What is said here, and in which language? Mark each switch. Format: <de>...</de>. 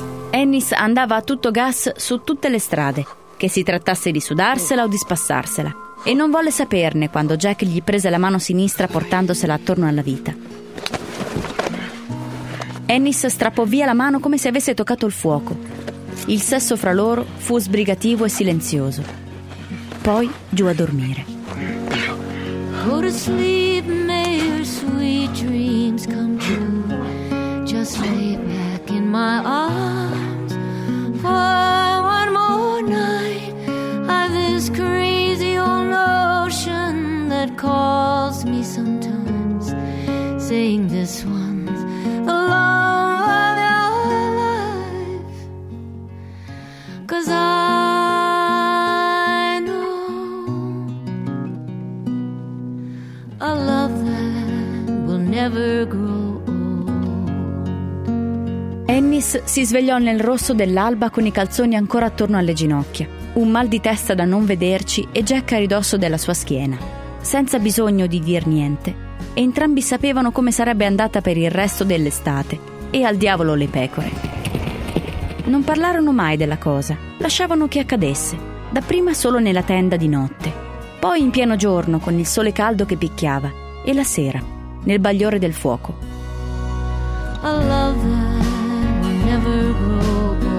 <it>Ennis andava a tutto gas su tutte le strade, che si trattasse di sudarsela o di spassarsela, e non volle saperne quando Jack gli prese la mano sinistra portandosela attorno alla vita. Ennis strappò via la mano come se avesse toccato il fuoco. Il sesso fra loro fu sbrigativo e silenzioso. Poi giù a dormire.</it> <en>Go to sleep, may your sweet dreams come true. Just lay back in my arms for one more night. I've this crazy old notion that calls me sometimes, saying this one's the love of your life. Cause I know a love that will never grow old.</en> <it>Ennis si svegliò nel rosso dell'alba con i calzoni ancora attorno alle ginocchia, un mal di testa da non vederci e Jack a ridosso della sua schiena. Senza bisogno di dir niente, entrambi sapevano come sarebbe andata per il resto dell'estate e al diavolo le pecore. Non parlarono mai della cosa, lasciavano che accadesse, dapprima solo nella tenda di notte, poi in pieno giorno con il sole caldo che picchiava e la sera, nel bagliore del fuoco.</it> <en>A love that will never grow.</en>